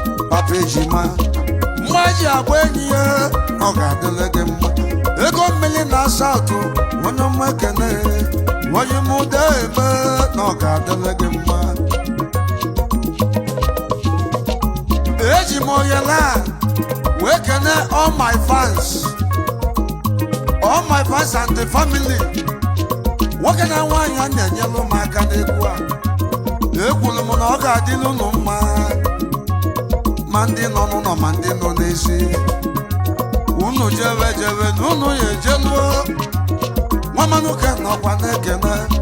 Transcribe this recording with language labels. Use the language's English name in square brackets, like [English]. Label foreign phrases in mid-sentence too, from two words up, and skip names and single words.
[Igbo] Papa Ejima, mma ji agba enyi ya, ọ ga-adịlị gị mma. Ego mmiri na South, onye ọma ekene, onye mụ dee eme, na ọ ga-adịlị gị mma. Eji m oyele a wee kene [English] all my fans, all my fans and the family. [Igbo] Nwoke na nwaanyị a na-enyelụ m aka n'egwu a. Ekwuru m na ọ ga-adị n'ụnụ mma, ma ndị nọ n'ụlọ ma ndị nọ n'ezi. Unu jebe jebe na unu ya ejenuo. Nwa Manuke nọkwa na-ekene.